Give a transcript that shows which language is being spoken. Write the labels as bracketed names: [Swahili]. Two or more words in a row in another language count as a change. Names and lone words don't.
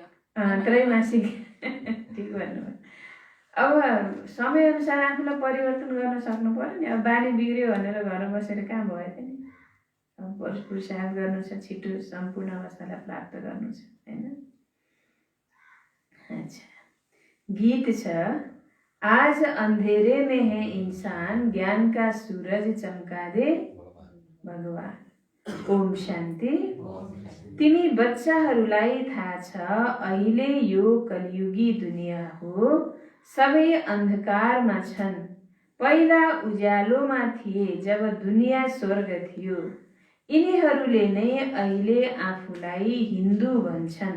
[Nepali] त्रैमासिक ठिक भन्नुभयो। अब समय अनुसार आफूलाई परिवर्तन गर्न सक्नु पर्यो नि। अब बानी बिग्रियो भनेर घरमा बसेर कहाँ भयो त नि। अब पुरुषार्थ गर्नु छ, छिटो सम्पूर्ण अवस्थालाई प्राप्त गर्नु छ होइन। अच्छा, गीत छ, [Hindi] आज अंधेरे में है इंसान, ज्ञान का सूरज चमका दे भगवान। [Nepali] ओम शान्ति। तिमी बच्चाहरूलाई थाहा छ, अहिले यो कलियुगी दुनिया हो, सबै अन्धकारमा छन्। पहिला उज्यालोमा थिए जब दुनिया स्वर्ग थियो। यिनीहरूले नै अहिले आफूलाई हिन्दू भन्छन्।